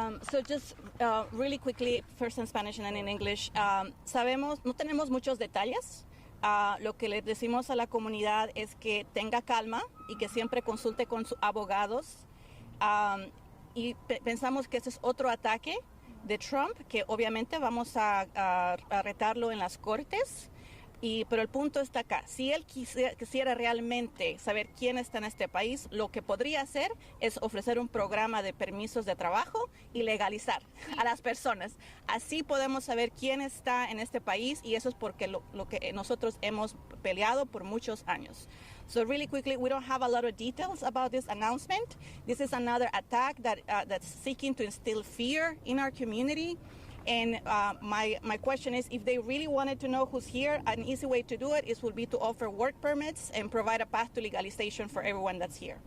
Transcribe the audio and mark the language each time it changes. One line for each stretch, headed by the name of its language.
English: So just really quickly, first in Spanish and then in English.
Spanish: Sabemos, no tenemos muchos detalles. Lo que le decimos a la comunidad es que tenga calma y que siempre consulte con sus abogados. Y pensamos que ese es otro ataque de Trump, que obviamente vamos a retarlo en las cortes. Pero el punto está acá. Si él quisiera realmente saber quién está en este país, lo que podría hacer es ofrecer un programa de permisos de trabajo y legalizar a las personas. Así podemos saber quién está en este país, y eso es porque lo que nosotros hemos peleado por muchos años.
English: So really quickly, we don't have a lot of details about this announcement. This is another attack that's seeking to instill fear in our community. And my question is, if they really wanted to know who's here, an easy way to do it would be to offer work permits and provide a path to legalization for everyone that's here.